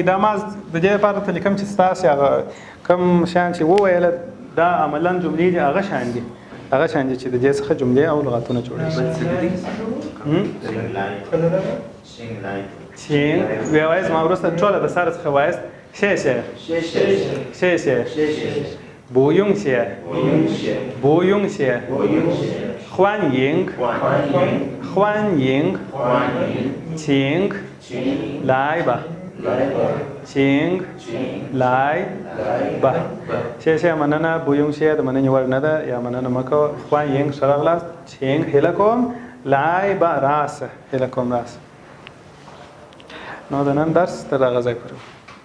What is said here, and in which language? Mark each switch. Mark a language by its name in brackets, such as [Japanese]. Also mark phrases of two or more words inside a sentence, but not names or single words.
[Pashto] دا ما د دې لپاره درته لیکم چې ستاسې هغه کوم شیان چې وویله دا عملا جملې دي هغه شیان دي چې د دې څخه جملې او لغاتونه جوړېږي. چینګ بیا وایست ما وروسته ټوله د سره څخه وایست [Chinese] 谢谢不用谢欢迎请来吧谢谢 [Pashto] مننه [Chinese] 不用谢 [Pashto] د مننې وړ نه ده یا مننه مه کوه. [Chinese] 欢迎 [Pashto] ښه راغلاست. چینګ هیله کوم [Chinese] 来吧 [Pashto] راسه هیله کوم راسه. نو د نن درس تر دغه ځای پورې